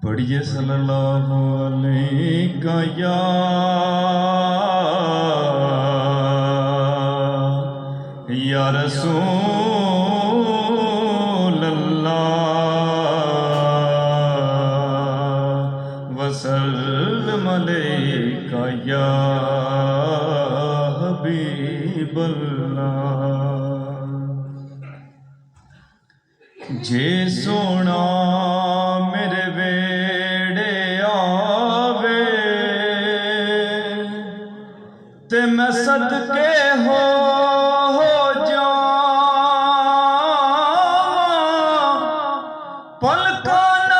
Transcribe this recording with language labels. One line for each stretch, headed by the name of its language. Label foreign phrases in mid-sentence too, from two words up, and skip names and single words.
Arabic: پڑھیے صلى الله عليه يا رسول الله وسلم عليك يا حبيب الله.
Punjabi: جے سوہݨا میرے ویہڑے آوے تے میں صدقے ہو جاواں، پلکاں